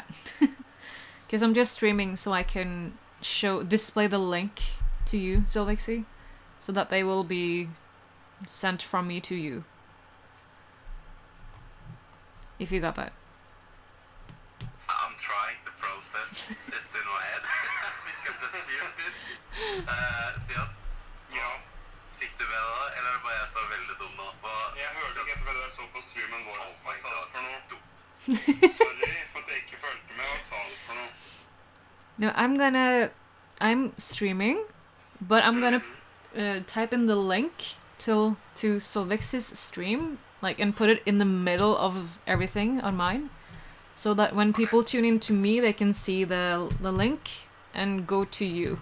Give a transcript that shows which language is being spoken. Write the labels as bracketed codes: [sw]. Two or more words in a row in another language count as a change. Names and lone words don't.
[en] Because I'm just streaming so I can display the link to you, Sylvixi, so that they will be sent from me to you. If you got that. I'm trying to process it in my head. [no] Because det styrte. Stian? Ja. Fikk du med det, eller er det bare jeg som var veldig dum nå? Jeg hørte ikke etter hva jeg så på streamen vår. Hva sa du for noe? Sorry for at jeg ikke følte med. Hva sa du for noe? [en] No, I'm streaming, but I'm gonna type in the link to Sylvixi's stream, like, and put it in the middle of everything on mine, so that when people tune in to me, they can see the link and go to you.